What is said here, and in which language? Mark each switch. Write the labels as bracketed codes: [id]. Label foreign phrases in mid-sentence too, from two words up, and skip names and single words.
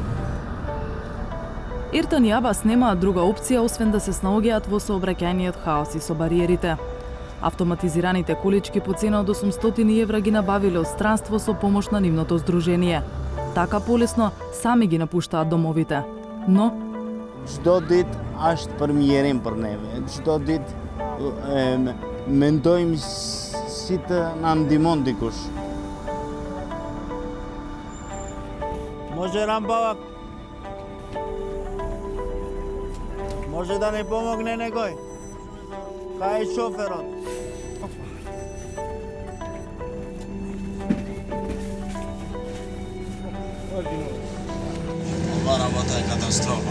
[mk] Иртан и Абас немаат друга опција освен да се снаоѓаат во сообраќајниот хаос и со бариерите. Автоматизираните колички по цена од 800 евра ги набавиле од странство со помош на нивното здружение. Така полесно сами ги напуштаат домовите. [sq] Но çdo ditë është përmjerim për neve. Çdo ditë mendojmë si të na ndihmon dikush. [mk] Може рампава. Може да ни помогне некој? Кај е шоферот? Ова работа е катастрофа.